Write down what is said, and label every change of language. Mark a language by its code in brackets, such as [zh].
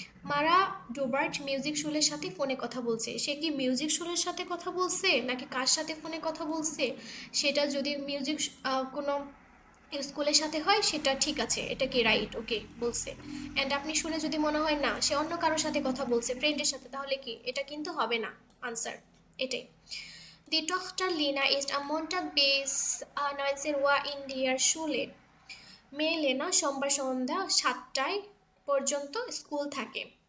[bn] মারা ডোবার্ট মিউজিক শুলের সাথে ফোনে কথা বলছে। সে কি মিউজিক শুলের সাথে কথা বলছে নাকি কার সাথে ফোনে কথা বলছে, সেটা যদি মিউজিক কোনো স্কুলের সাথে হয় সেটা ঠিক আছে, এটা কি রাইট, ওকে বলছে। অ্যান্ড আপনি শুনে যদি মনে হয় না সে অন্য কারোর সাথে কথা বলছে, ফ্রেন্ডের সাথে, তাহলে কি এটা কিন্তু হবে না আনসার, এটাই। [de] Die Tochter Lena ist am Montag bis 19 Uhr in der Schule. [bn] মেয়ে লেনা সোমবার সন্ধ্যা 7টায় পর্যন্ত স্কুল থাকে।